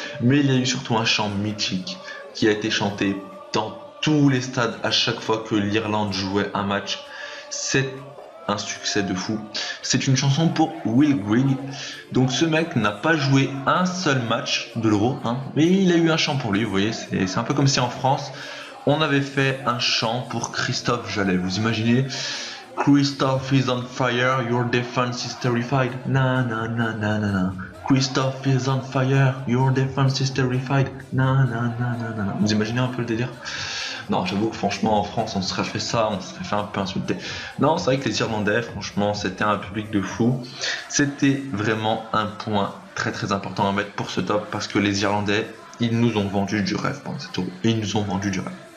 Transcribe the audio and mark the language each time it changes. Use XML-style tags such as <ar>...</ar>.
<fr>Mais il y a eu surtout un chant mythique qui a été chanté dans tous les stades à chaque fois que l'Irlande jouait un match. C'est un succès de fou. C'est une chanson pour Will Grigg. Donc ce mec n'a pas joué un seul match de l'Euro, mais il a eu un chant pour lui. Vous voyez, c'est un peu comme si en France on avait fait un chant pour Christophe Jallet. Vous imaginez?</fr> <en>Christophe is on fire, your defense is terrified. Na na na na na na. Christophe is on fire, your defense is terrified. Na na na na na.</en> <fr>Vous imaginez un peu le délire? Non, j'avoue que franchement en France on se serait fait ça, on se serait fait un peu insulter. Non, c'est vrai que les Irlandais, franchement, c'était un public de fou. C'était vraiment un point très très important à mettre pour ce top parce que les Irlandais, ils nous ont vendu du rêve pendant cette Euro. Ils nous ont vendu du rêve.</fr>